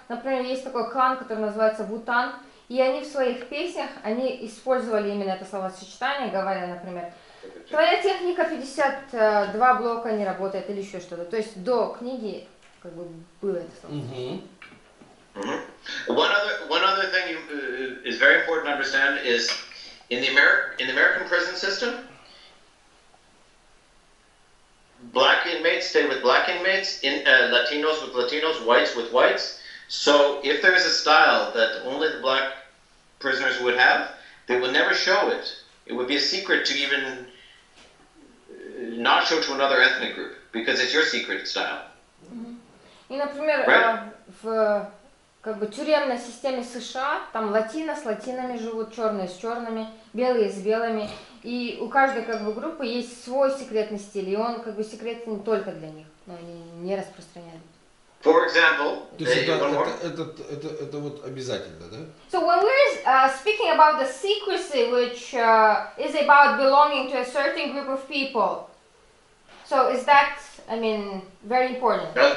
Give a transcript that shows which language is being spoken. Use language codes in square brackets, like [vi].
[ru] Например, есть такой клан, который называется Вутан, и они в своих песнях, они использовали именно это словосочетание, говоря, например, твоя техника 52 блока не работает или еще что-то. То есть до книги как бы было это слово. [en] One other thing is very important to understand is in the American prison system, black inmates stay with black inmates, Latinos with Latinos, whites with whites. So if there is a style that only the black prisoners would have, they will never show it. It would be a secret to even not show to another ethnic group because it's your secret style. [ru] И, например, [en] Right. [ru] в как бы тюремной системе США там латино с латинами живут, черные с черными, белые с белыми, и у каждой как бы группы есть свой секретный стиль, и он как бы секретный только для них, но они не распространяют. [en] For example, [ru] То есть [en] one more. [ru] это вот обязательно, да? [en] So when we're speaking about the secrecy, which is about belonging to a certain group of people, so is that, I mean, very important?